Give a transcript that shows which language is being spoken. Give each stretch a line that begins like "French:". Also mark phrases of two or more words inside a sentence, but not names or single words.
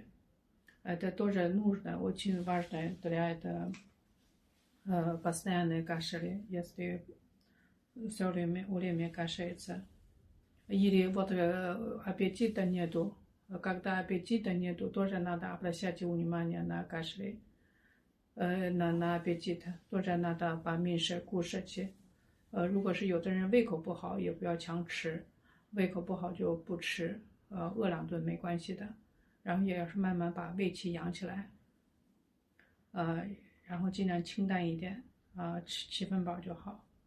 Russian: Это тоже нужно, очень важно для этого постоянные кашели, если все время кашляется. Или вот аппетита нету. Когда аппетита нету, тоже надо обращать внимание на кашель, на аппетит. Тоже надо поменьше кушать.
Chinese: 如果是有的人胃口不好，也不要强吃，胃口不好就不吃，饿2顿没关系的。然后也要是慢慢把胃气养起来，然后尽量清淡一点，吃7分饱就好。